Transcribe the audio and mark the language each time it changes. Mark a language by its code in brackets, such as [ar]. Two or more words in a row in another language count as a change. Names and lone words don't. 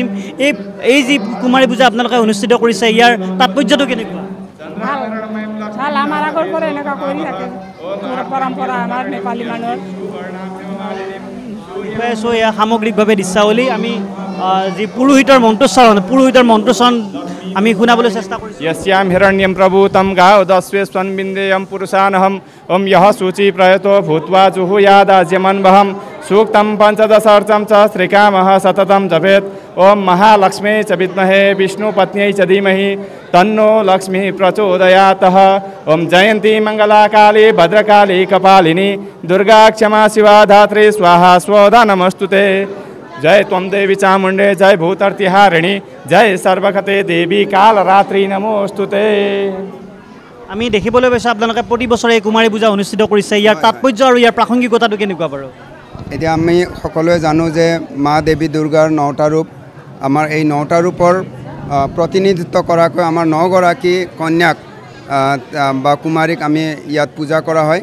[as] এই যি কুমাৰী পূজা আপোনালোকে অনুষ্ঠিত কৰিছে, ইয়াৰ তাৎপৰ্যটো কেনেকুৱা? ভাল, আমাৰ আগৰ পৰা এনেকুৱা কৰি থাকে, পৰম্পৰা আমাৰ নেপালী মানুহৰ। দেখুৱাইছোঁ এয়া সামগ্ৰিকভাৱে দৃশ্যাৱলী। আমি যি পুৰোহিতৰ মন্ত্ৰোচ্চাৰণ আমি শুনাবলৈ চেষ্টা কৰিছোঁ। [sa] यस्यां हिरण्यं प्रभूतं गावदस्वे स्वन्बिन्देयं पुरुषानहम् ओं यः शुचि प्रयतो भूत्वा जुहुयादाज्यमन्वहं सूक्तं पञ्चदशार्चं च श्रीकामः सततं जपेत् ओं महालक्ष्मी च विद्महे विष्णुपत्न्यै च धीमहि तन्नो लक्ष्मी प्रचोदयात्। ओं जयन्ती मङ्गलाकाली भद्रकाली कपालिनी दुर्गा क्षमा शिवा धात्री स्वाहा स्वधा नमस्तुते। जय त्वं देवी चामुण्डे, जय भूतर्तिहारिणी, जय सर्वगते देवी कालरात्रि नमोस्तुते। [as] আমি দেখিবলৈ পাইছোঁ আপোনালোকে প্ৰতি বছৰে এই কুমাৰী পূজা অনুষ্ঠিত কৰিছে, ইয়াৰ তাৎপৰ্য আৰু ইয়াৰ প্ৰাসংগিকতাটো কেনেকুৱা বাৰু? এতিয়া আমি সকলোৱে জানো যে মা দেৱী দুৰ্গাৰ 9টা ৰূপ। আমাৰ এই 9টা ৰূপৰ প্ৰতিনিধিত্ব কৰাকৈ আমাৰ 9গৰাকী কন্যাক বা কুমাৰীক আমি ইয়াত পূজা কৰা হয়।